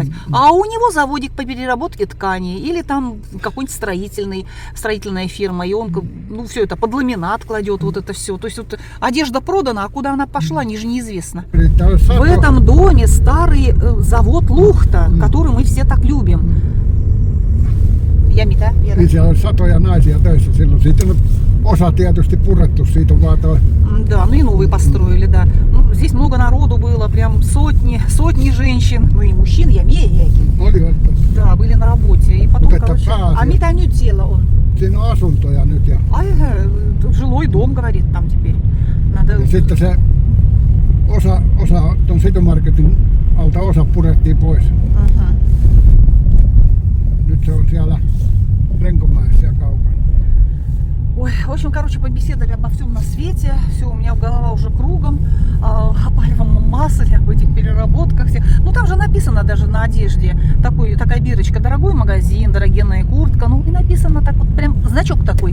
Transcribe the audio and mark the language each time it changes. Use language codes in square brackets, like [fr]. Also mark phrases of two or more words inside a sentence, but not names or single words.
[ru] А у него заводик по переработке ткани или там какой-нибудь строительная фирма, и он, ну, все это под ламинат кладет, вот это все. То есть вот одежда продана, а куда она пошла, не же неизвестно. В этом доме старый завод Лухта, который мы все так любим. [fi] Ja mitä vielä? Niin siellä on satoja naisia töissä silloin. Siitä on osa tietysti purettu, siitä on vaan toi. [ru] Да, ну и новые построили, да. Ну, здесь много народу было, прям сотни женщин, ну и мужчин, я мiehiäkin. [fi] Olivat. [ru] Да, были на работе. И потом, Вот это короче, [fi] pääasia. а mitä nyt siellä on? Siinä on asuntoja nyt ja [ru] Жилой дом, говорит, там теперь. Надо... [fi] ja sitten se osa ton Citymarketin alta osa purettiin pois. Nyt se on siellä Renkomäessä ja kaukana. [ru] Ой, в общем, короче, побеседовали обо всем на свете. Все, у меня голова уже кругом. О пальмовом масле, об этих переработках. Ну, там же написано даже на одежде. Такая бирочка. Дорогой магазин, дорогенная куртка. Ну, и написано так вот, прям значок такой.